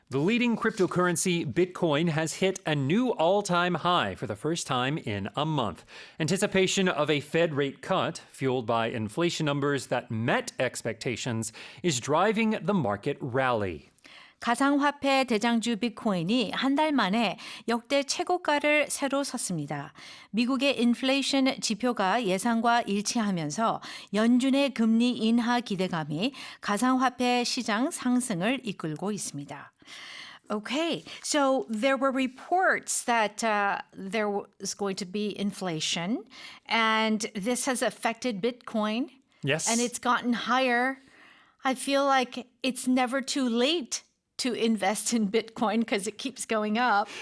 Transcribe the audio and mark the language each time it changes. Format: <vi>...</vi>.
<en>The leading cryptocurrency, Bitcoin, has hit a new all-time high for the first time in a month. Anticipation of a Fed rate cut, fueled by inflation numbers that met expectations, is driving the market rally.</en> <ko>가상화폐 대장주 비트코인이 한 달 만에 역대 최고가를 새로 썼습니다. 미국의 인플레이션 지표가 예상과 일치하면서 연준의 금리 인하 기대감이 가상화폐 시장 상승을 이끌고 있습니다.</ko> <en>Okay, so there were reports that there was going to be inflation, and this has affected Bitcoin. Yes. And it's gotten higher. I feel like it's never too late to invest in Bitcoin because it keeps going up.</en>